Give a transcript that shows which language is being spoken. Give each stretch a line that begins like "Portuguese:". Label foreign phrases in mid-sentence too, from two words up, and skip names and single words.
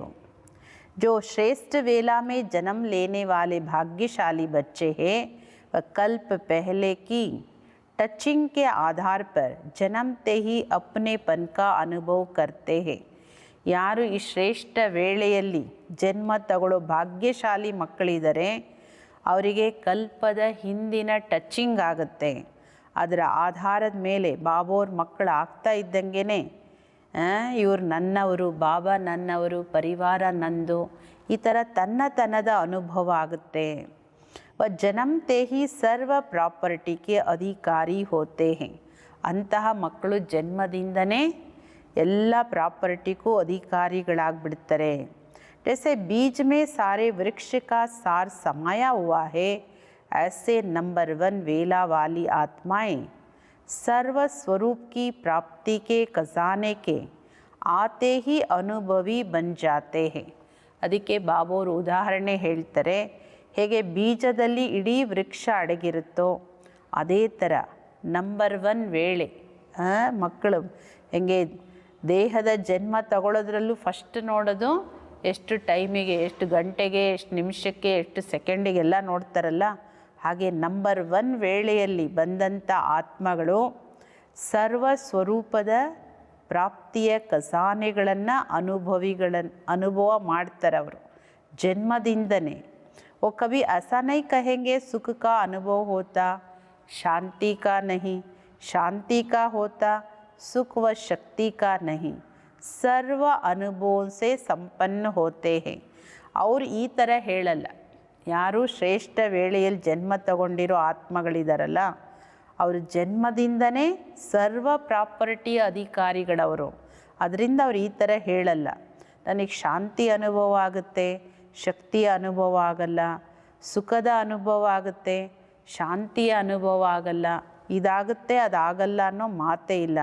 Hindi: जो श्रेष्ठ वेला में जन्म लेने वाले भाग्यशाली बच्चे हैं, वह कल्प पहले की टचिंग के आधार पर जन्मते ही अपनेपन का अनुभव करते हैं.
Kannada: ಯಾರು ಈ ಶ್ರೇಷ್ಠ ವೇಳೆಯಲ್ಲಿ ಜನ್ಮ ತಗೊಳ್ಳೋ ಭಾಗ್ಯಶಾಲಿ ಮಕ್ಕಳಿದ್ದಾರೆ, ಅವರಿಗೆ ಕಲ್ಪದ ಹಿಂದಿನ ಟಚಿಂಗ್ ಆಗುತ್ತೆ. ಅದರ ಆಧಾರದ ಮೇಲೆ ಬಾಬೋರ್ ಮಕ್ಕಳು ಆಗ್ತಾ ಇದ್ದಂಗೆ ಇವರು ನನ್ನವರು, ಬಾಬಾ ನನ್ನವರು, ಪರಿವಾರ ನಂದು, ಈ ಥರ ತನ್ನತನದ ಅನುಭವ ಆಗುತ್ತೆ.
Hindi: जन्मते ही सर्व प्रॉपर्टी के अधिकारी होते हैं.
Kannada: ಅಂತಹ ಮಕ್ಕಳು ಜನ್ಮದಿಂದನೇ ಎಲ್ಲ ಪ್ರಾಪರ್ಟಿಗೂ ಅಧಿಕಾರಿಗಳಾಗ್ಬಿಡ್ತಾರೆ.
Hindi: जैसे बीज में सारे वृक्ष का सार समाया हुआ है, ऐसे नंबर 1 वेला वाली आत्माएं सर्व स्वरूप की प्राप्ति के खजाने के आते ही अनुभवी बन जाते हैं.
Kannada: ಅದಕ್ಕೆ ಬಾಬೋರು ಉದಾಹರಣೆ ಹೇಳ್ತಾರೆ, ಹೇಗೆ ಬೀಜದಲ್ಲಿ ಇಡೀ ವೃಕ್ಷ ಅಡಗಿರುತ್ತೋ ಅದೇ ಥರ ನಂಬರ್ 1 ವೇಳೆ ಮಕ್ಕಳು ಹೆಂಗೆ ದೇಹದ ಜನ್ಮ ತಗೊಳ್ಳೋದ್ರಲ್ಲೂ ಫಸ್ಟ್ ನೋಡೋದು ಎಷ್ಟು ಟೈಮಿಗೆ, ಎಷ್ಟು ಗಂಟೆಗೆ, ಎಷ್ಟು ನಿಮಿಷಕ್ಕೆ, ಎಷ್ಟು ಸೆಕೆಂಡಿಗೆಲ್ಲ ನೋಡ್ತಾರಲ್ಲ, ಹಾಗೆ ನಂಬರ್ 1 ವೇಳೆಯಲ್ಲಿ ಬಂದಂಥ ಆತ್ಮಗಳು ಸರ್ವ ಸ್ವರೂಪದ ಪ್ರಾಪ್ತಿಯ ಖಜಾನೆಗಳನ್ನು ಅನುಭವ ಮಾಡ್ತಾರೆ ಅವರು ಜನ್ಮದಿಂದನೇ.
Hindi: वो कभी ऐसा नहीं कहेंगे सुख का अनुभव होता, शांति का नहीं, शांति का होता, सुख व शक्ति का नहीं, सर्व अनुभवों से संपन्न होते हैं.
Kannada: ಅವರು ಈ ಥರ ಹೇಳಲ್ಲ. ಯಾರು ಶ್ರೇಷ್ಠ ವೇಳೆಯಲ್ಲಿ ಜನ್ಮ ತಗೊಂಡಿರೋ ಆತ್ಮಗಳಿದಾರಲ್ಲ, ಅವರು ಜನ್ಮದಿಂದನೇ ಸರ್ವ ಪ್ರಾಪರ್ಟಿಯ ಅಧಿಕಾರಿಗಳವರು. ಅದರಿಂದ ಅವ್ರು ಈ ಥರ ಹೇಳಲ್ಲ, ನನಗೆ ಶಾಂತಿ ಅನುಭವ ಆಗುತ್ತೆ, ಶಕ್ತಿಯ ಅನುಭವ ಆಗಲ್ಲ, ಸುಖದ ಅನುಭವ ಆಗುತ್ತೆ, ಶಾಂತಿಯ ಅನುಭವ ಆಗಲ್ಲ, ಇದಾಗುತ್ತೆ ಅದಾಗಲ್ಲ ಅನ್ನೋ ಮಾತೇ ಇಲ್ಲ.